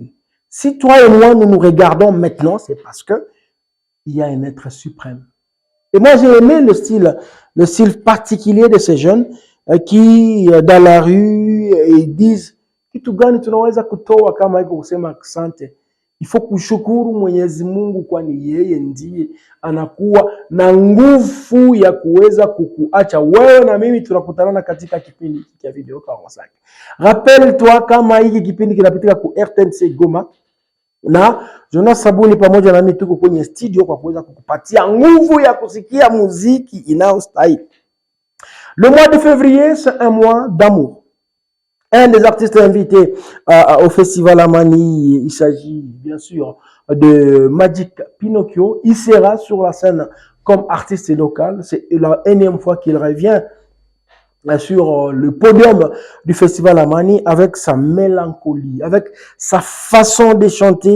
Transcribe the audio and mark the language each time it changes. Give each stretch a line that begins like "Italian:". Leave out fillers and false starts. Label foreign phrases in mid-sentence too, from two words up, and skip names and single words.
French: Si toi et moi nous nous regardons maintenant, c'est parce que il y a un être suprême. Et moi j'ai aimé le style particulier de ces jeunes qui dans la rue ils disent
Swahili: kitu gani tunaweza kutoa kama hiko kusema asante.
French: Il faut
Swahili: kushukuru Mwenyezi Mungu kwani yeye ndiye anakuwa na nguvu ya kuweza kukuacha wewe na mimi tunakutana katika kipindi cha video 45. Rappelle-toi kama hiki kipindi kinapitika ku RTNC Goma na Jonas Sabuni pamoja na mimi tuko kwenye studio kwa kuweza kukupatia nguvu ya kusikia muziki inaostahili.
French: Le mois de février, c'est un mois d'amour. Un des artistes invités au Festival Amani, il s'agit bien sûr de Magic Pinocchio. Il sera sur la scène comme artiste local. C'est la énième fois qu'il revient sur le podium du Festival Amani avec sa mélancolie, avec sa façon de chanter.